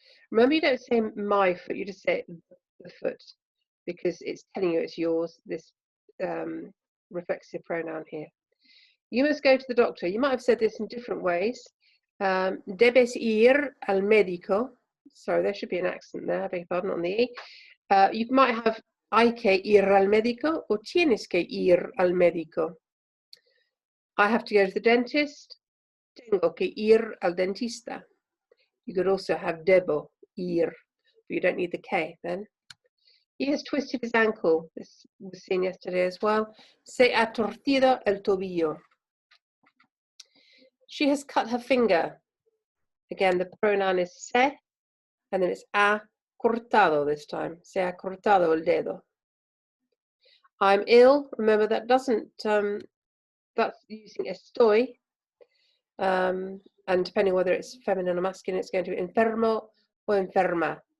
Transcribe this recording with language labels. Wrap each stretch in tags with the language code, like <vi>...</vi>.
<en>Remember, you don't say my foot, you just say the foot, because it's telling you it's yours, this reflexive pronoun here. You must go to the doctor. You might have said this in different ways.</en> <es>Debes ir al médico.</es> <en>Sorry, there should be an accent there, I beg your pardon, on the E. You might have</en> <es>hay que ir al médico</es> <en>or</en> <es>tienes que ir al médico.</es> <en>I have to go to the dentist.</en> <es>Tengo que ir al dentista.</es> <en>You could also have</en> <es>debo, ir,</es> <en>but you don't need the K then. He has twisted his ankle. This was seen yesterday as well.</en> <es>Se ha torcido el tobillo.</es> <en>She has cut her finger. Again, the pronoun is se, and then it's</en> <es>ha cortado</es> <en>this time.</en> <es>Se ha cortado el dedo.</es> <en>I'm ill. Remember, that doesn't, that's using estoy. And depending whether it's feminine or masculine, it's going to be enfermo or enferma.</en>